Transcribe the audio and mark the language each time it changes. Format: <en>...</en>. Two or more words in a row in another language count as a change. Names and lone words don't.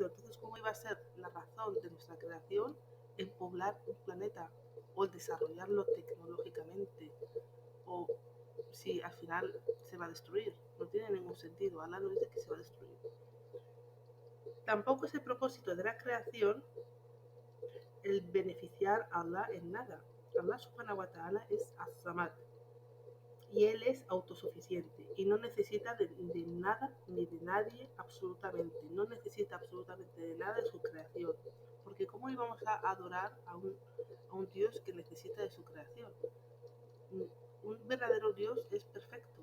<es>Entonces, ¿cómo iba a ser la razón de nuestra creación en poblar un planeta o el desarrollarlo tecnológicamente? O si al final se va a destruir. No tiene ningún sentido. Allah no dice que se va a destruir. Tampoco es el propósito de la creación el beneficiar a Allah en nada. Allah</es> <ar>سبحانه وتعالى</ar> <es>es as-samad y él es autosuficiente y no necesita de nada ni de nadie absolutamente. No necesita absolutamente de nada de su creación. Porque ¿cómo íbamos a adorar a un Dios que necesita de su creación? Un verdadero Dios es perfecto.</es>